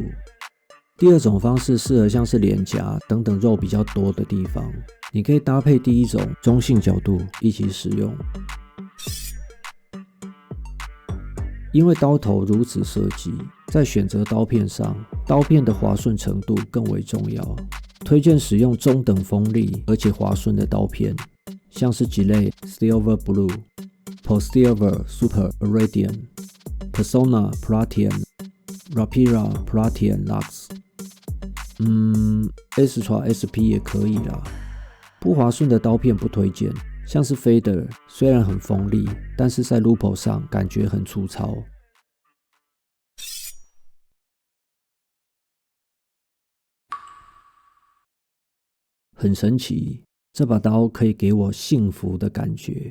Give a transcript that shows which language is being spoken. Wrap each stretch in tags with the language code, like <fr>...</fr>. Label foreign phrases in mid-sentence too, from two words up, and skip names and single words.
<zh>第2种方式适合像是脸颊等等肉比较多的地方，你可以搭配第1种中性角度一起使用。因为刀头如此设计， 在选择刀片上，刀片的滑顺程度更为重要。推荐使用中等锋利而且滑顺的刀片，像是 Gillette Silver Blue、Postilver Super Iridium、Persona Platinum、Rapira Platinum Lux。Extra SP 也可以啦。不滑顺的刀片不推荐，像是 Fader 虽然很锋利，但是在 Lupo 上感觉很粗糙。很神奇，这把刀可以给我幸福的感觉。</zh>